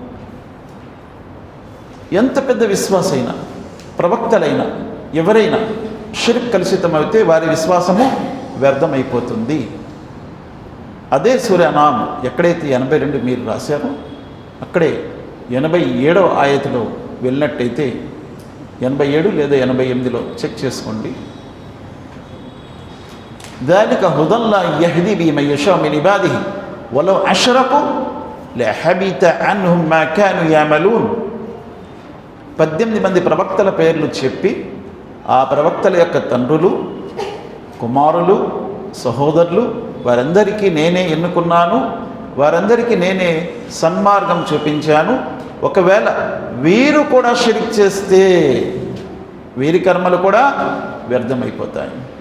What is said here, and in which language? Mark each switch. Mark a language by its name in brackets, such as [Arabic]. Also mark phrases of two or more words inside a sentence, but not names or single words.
[Telugu] ఎంత పెద్ద విశ్వాసైనా, ప్రవక్తలైనా, ఎవరైనా షిర్క్ కలుషితమైతే వారి విశ్వాసము వ్యర్థమైపోతుంది. అదే సూర అనామ్ ఎక్కడైతే 82 మీరు రాశారో అక్కడే 87వ ఆయతలో వెళ్ళినట్టయితే 87 లేదా 88లో చెక్ చేసుకోండి. [Arabic] ذلك هدى الله يهدي به من يشاء من عباده ولو أشركوا لحبط عنهم ما كانوا يعملون. [Telugu] 18 మంది ప్రవక్తల పేర్లు చెప్పి ఆ ప్రవక్తల యొక్క తండ్రులు, కుమారులు, సహోదరులు వారందరికీ నేనే ఎన్నుకున్నాను, వారందరికీ నేనే సన్మార్గం చూపించాను. ఒకవేళ వీరు కూడా షిర్క్ చేస్తే వీరి కర్మలు కూడా వ్యర్థమైపోతాయి.